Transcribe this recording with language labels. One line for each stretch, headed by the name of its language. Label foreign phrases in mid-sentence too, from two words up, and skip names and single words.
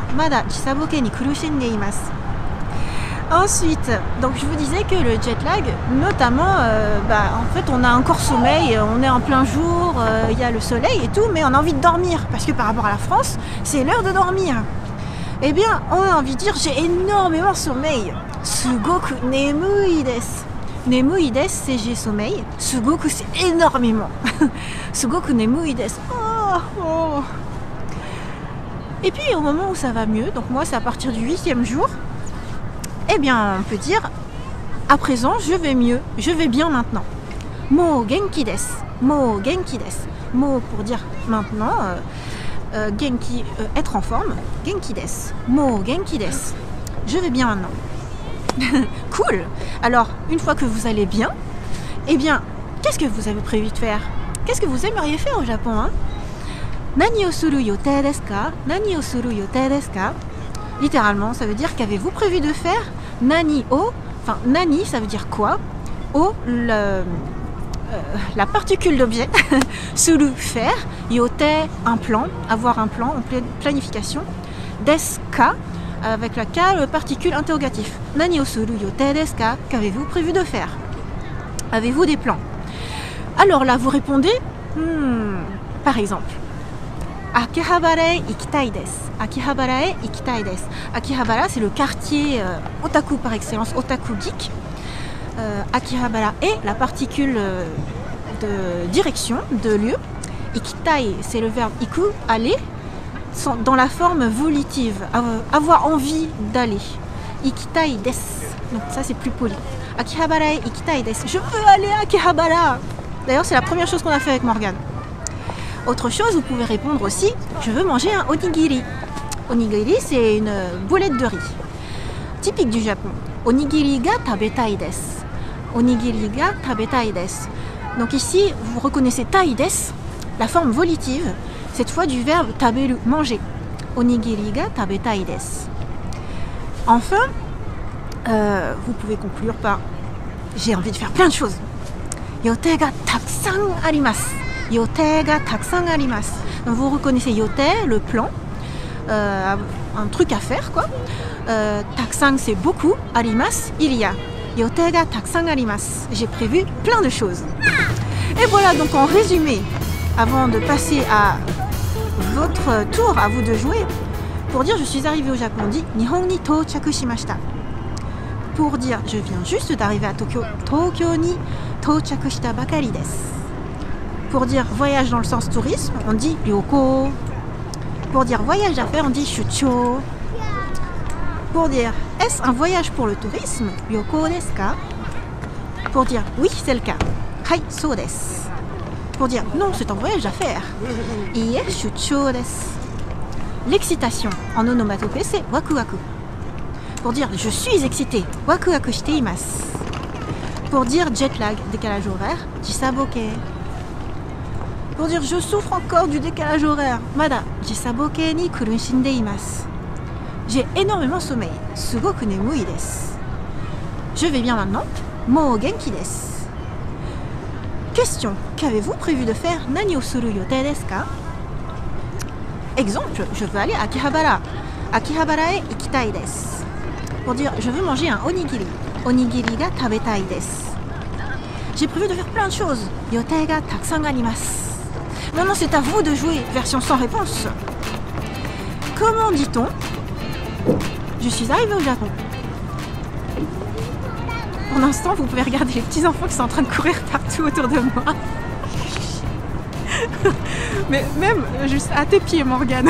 Japanese: まだ時差ボケに苦しんでいます.
French: Ensuite, donc je vous disais que le jet lag, notamment, en fait on a encore sommeil, on est en plein jour, il y a le soleil et tout, mais on a envie de dormir parce que par rapport à la France, c'est l'heure de dormir. Eh bien, on a envie de dire j'ai énormément sommeil.
Japanese: すごく眠いです. 眠いです,
French: c'est j'ai sommeil. Sugoku, c'est énormément.
Japanese: すごく眠いです. Oh.
French: Et puis, au moment où ça va mieux, donc moi, c'est à partir du 8e jour, eh bien, on peut dire à présent, je vais mieux. Je vais bien maintenant.
Japanese: もう元気です。もう元気です.
French: Mo pour dire maintenant. Genki, être en forme,
Japanese: 元気です. もう元気です.
French: Je vais bien maintenant. Cool. Alors, une fois que vous allez bien, eh bien, qu'est-ce que vous avez prévu de faire? Qu'est-ce que vous aimeriez faire au Japon, hein?
Japanese: 何をする予定ですか? 何をする予定ですか?
French: Littéralement, ça veut dire qu'avez-vous prévu de faire?
Japanese: 何を,
French: enfin, nani, ça veut dire quoi? O, la particule d'objet, suru, faire, yote, un plan, avoir un plan, en planification,
Japanese: ですか,
French: avec la ka, le particule interrogatif.
Japanese: 何をする予定ですか?
French: Qu'avez-vous prévu de faire? Avez-vous des plans? Alors là, vous répondez, par exemple,
Japanese: 秋葉原へ行きたいです. 秋葉原へ行きたいです.
French: Akihabara, c'est le quartier otaku par excellence, otaku geek. Akihabara est la particule de direction, de lieu. Ikitai, c'est le verbe iku, aller, dans la forme volitive, avoir envie d'aller.
Japanese: 行きたいです.
French: Donc ça c'est plus poli.
Japanese: 秋葉原へ行きたいです.
French: Je veux aller à Akihabara. D'ailleurs c'est la première chose qu'on a fait avec Morgane. Autre chose, vous pouvez répondre aussi, je veux manger un onigiri. Onigiri, c'est une boulette de riz. Typique du Japon.
Japanese: おにぎりが食べたいです。おにぎりが食べたいです.
French: Donc ici, vous reconnaissez
Japanese: たいです,
French: la forme volitive, cette fois du verbe taberu, manger.
Japanese: おにぎりが食べたいです.
French: Enfin, vous pouvez conclure par j'ai envie de faire plein de choses.
Japanese: 予定がたくさんあります。予定がたくさんあります.
French: Donc vous reconnaissez yote, le plan, un truc à faire quoi. Takusan c'est beaucoup, arimasu, il y a.
Japanese: 予定がたくさんあります.
French: J'ai prévu plein de choses. Et voilà donc en résumé, avant de passer à votre tour, à vous de jouer, pour dire je suis arrivé au Japon, on dit
Japanese: 日本に到着しました.
French: Pour dire je viens juste d'arriver à Tokyo,
Japanese: 東京に到着したばかりです.
French: Pour dire voyage dans le sens tourisme, on dit ryoko. Pour dire voyage d'affaires, on dit shucho. Pour dire est-ce un voyage pour le tourisme,
Japanese: 旅行ですか?
French: Pour dire oui, c'est le cas,
Japanese: はい、そうです.
French: Pour dire non, c'est un voyage d'affaires,
Japanese: いいえ、出張です.
French: L'excitation en onomatopée, c'est
Japanese: わくわく.
French: Pour dire je suis excité,
Japanese: わくわくしています.
French: Pour dire jet lag, décalage horaire, jisaboke. Pour dire je souffre encore du décalage horaire,
Japanese: まだ時差ボケに苦しんでいます.
French: J'ai énormément sommeil,
Japanese: すごく眠いです.
French: Je vais bien maintenant,
Japanese: もう元気です.
French: Question, qu'avez-vous prévu de faire,
Japanese: 何をする予定ですか?
French: Exemple, je veux aller à Akihabara.
Japanese: 秋葉原へ行きたいです.
French: Pour dire je veux manger un onigiri.
Japanese: おにぎりが食べたいです.
French: J'ai prévu de faire plein de choses.
Japanese: 予定がたくさんあります.
French: Maintenant c'est à vous de jouer, version sans réponse. Comment dit-on je suis arrivée au Japon? Pour l'instant, vous pouvez regarder les petits enfants qui sont en train de courir partout autour de moi. Mais même juste à tes pieds, Morgane.